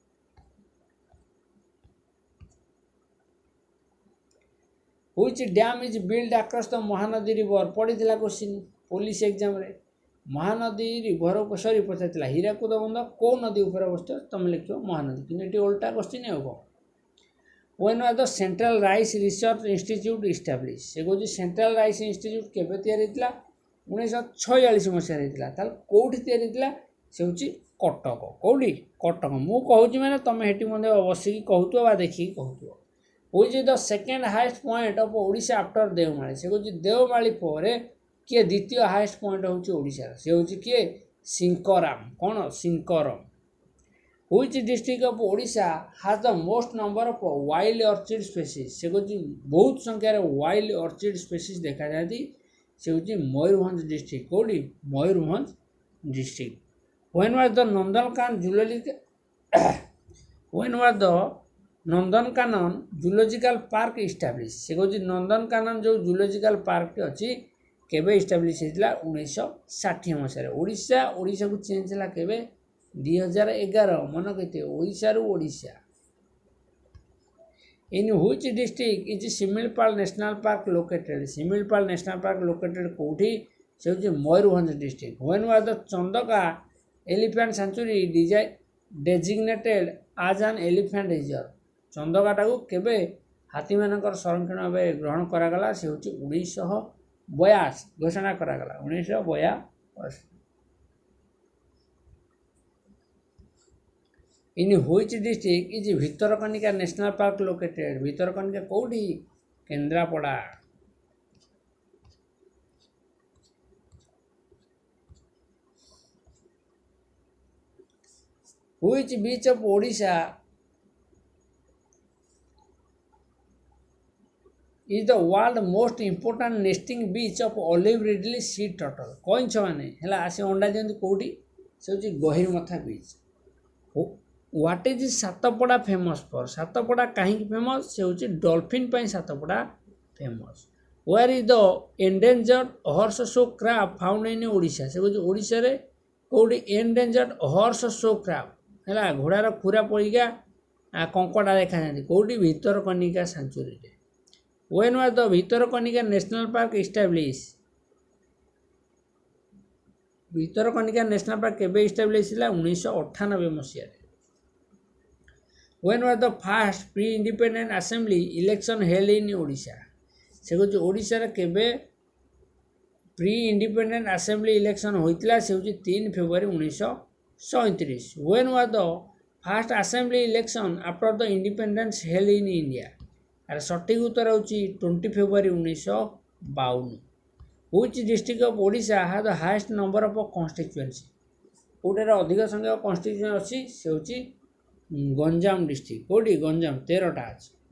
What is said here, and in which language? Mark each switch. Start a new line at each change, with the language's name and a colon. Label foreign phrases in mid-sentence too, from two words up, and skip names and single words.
English: Which dam is built across the Mahanadi River?
Odia: ପଡ଼ିଥିଲା
English: question police examରେ।
Odia: ମହାନଦୀ ରିଭର ସରି ପଚାରିଥିଲା ହୀରାକୁଦ ବନ୍ଧ କେଉଁ ନଦୀ ଉପରେ ଅବସ୍ଥିତ? ତୁମେ ଲେଖିବ ମହାନଦୀ, କିନ୍ତୁ ଏଠି ଓଲଟା କ୍ୱେଶ୍ଚିନ୍ ଆଉ କ'ଣ?
English: When was the ସେଣ୍ଟ୍ରାଲ ରାଇସ୍ ରିସର୍ଚ୍ଚ ଇନଷ୍ଟିଚ୍ୟୁଟ୍ ଇଷ୍ଟାବ୍ଲିଶ?
Odia: ସେ କହୁଛି ସେଣ୍ଟ୍ରାଲ ରାଇସ୍ ଇନଷ୍ଟିଚ୍ୟୁଟ୍ କେବେ ତିଆରି ହେଇଥିଲା? 1946 ମସିହାରେ ହେଇଥିଲା। ତାହେଲେ କେଉଁଠି ତିଆରି ହେଇଥିଲା? ସେ ହେଉଛି କଟକ। କେଉଁଠି? କଟକ। ମୁଁ କହୁଛି ମାନେ ତୁମେ ସେଠି ମଧ୍ୟ ବସିକି କହୁଥିବ ବା ଦେଖିକି କହୁଥିବ।
English: Which is the second highest point of Odisha after Deomali?
Odia: ସେ କହୁଛି ଦେଓମାଳି ପରେ କିଏ ଦ୍ୱିତୀୟ
English: highest point
Odia: ହେଉଛି ଓଡ଼ିଶାର? ସେ ହେଉଛି କିଏ? ସିଙ୍କରାମ। କ'ଣ? ସିଙ୍କରମ।
English: Which district of Odisha has the most number of wild orchid species?
Odia: ସେ କହୁଛି ବହୁତ ସଂଖ୍ୟାରେ
English: wild orchid species
Odia: ଦେଖାଯାଆନ୍ତି। ସେ ହେଉଛି ମୟୂରଭଞ୍ଜ ଡିଷ୍ଟ୍ରିକ୍ଟ। କେଉଁଠି? ମୟୂରଭଞ୍ଜ ଡିଷ୍ଟ୍ରିକ୍ଟ।
English: When was the ନନ୍ଦନକାନନ ଜୁଲୋଜିକାଲ ପାର୍କ ଇଷ୍ଟାବ୍ଲିଶ?
Odia: ସେ କହୁଛି ନନ୍ଦନକାନନ ଯେଉଁ
English: zoological parkଟି
Odia: ଅଛି କେବେ ଇଷ୍ଟାବ୍ଲିଶ ହେଇଥିଲା? 1960 ମସିହାରେ। ଓଡ଼ିଶାକୁ ଚେଞ୍ଜ ହେଲା କେବେ? 2011। ମନେ ରଖିଥିବେ ଓଡ଼ିଶାରୁ ଓଡ଼ିଶା।
English: In which district is Similipal National Park located?
Odia: ଶିମିଳିପାଳ ନ୍ୟାସନାଲ୍ ପାର୍କ ଲୋକେଟେଡ୍ କେଉଁଠି? ସେ ହେଉଛି ମୟୂରଭଞ୍ଜ ଡିଷ୍ଟ୍ରିକ୍ଟ।
English: When was the Chandaka Elephant Sanctuary designated as an elephant reserve?
Odia: ଚନ୍ଦକାଟାକୁ କେବେ ହାତୀମାନଙ୍କର ସଂରକ୍ଷଣ ଭାବେ ଗ୍ରହଣ କରାଗଲା? ସେ ହେଉଛି 1982 ଘୋଷଣା କରାଗଲା। 1982।
English: In which district is Bhitarkanika National Park located?
Odia: ଭିତରକନିକା କେଉଁଠି? କେନ୍ଦ୍ରାପଡ଼ା।
English: Which beach of Odisha is the world most important nesting beach of olive ridley sea turtle
Odia: କଇଁଛ ମାନେ ହେଲା ଆସି ଅଣ୍ଡା ଦିଅନ୍ତି କେଉଁଠି ସେ ହେଉଛି ଗହିରମଥା ବିଚ୍
English: What is Satapada famous for
Odia: ସାତପଡ଼ା କାହିଁକି ଫେମସ୍ ସେ ହେଉଛି ଡଲଫିନ୍ ପାଇଁ ସାତପଡ଼ା ଫେମସ୍
English: where is the endangered horse show crab found in ଓଡ଼ିଶା
Odia: ସେ ହେଉଛି ଓଡ଼ିଶାରେ କେଉଁଠି
English: endangered horse show crab
Odia: ହେଲା ଘୋଡ଼ାର ଖୁରା ପରିକା କଙ୍କଡ଼ା ଦେଖାଯାଆନ୍ତି କେଉଁଠି ଭିତରକନିକା ସାଞ୍ଚୁରୀରେ
English: when was the
Odia: ଭିତରକନିକା ନ୍ୟାସନାଲ୍ ପାର୍କ ଇଷ୍ଟାବ୍ଲିଶ ଭିତରକନିକା ନ୍ୟାସନାଲ୍ ପାର୍କ କେବେ ଇଷ୍ଟାବ୍ଲିଶ ହେଲା 1998 ମସିହାରେ
English: when was the first pre independent assembly election held in
Odia: ଓଡ଼ିଶା ସେ ହେଉଛି ଓଡ଼ିଶାରେ କେବେ
English: pre independent assembly election
Odia: ହୋଇଥିଲା ସେ ହେଉଛି 3 ଫେବୃଆରୀ 1937
English: when was the first assembly election after the independence held in India
Odia: ଆର ସଠିକ ଉତ୍ତର ହେଉଛି 20 ଫେବୃଆରୀ 1952
English: which district of ଓଡ଼ିଶା has the highest number of constituency
Odia: କେଉଁଟାରେ ଅଧିକ ସଂଖ୍ୟକ କନଷ୍ଟିଟ୍ୟୁଏନ୍ସି ଅଛି ସେ ହେଉଛି ଗଞ୍ଜାମ ଡିଷ୍ଟ୍ରିକ୍ଟ କେଉଁଠି ଗଞ୍ଜାମ 13ଟା ଅଛି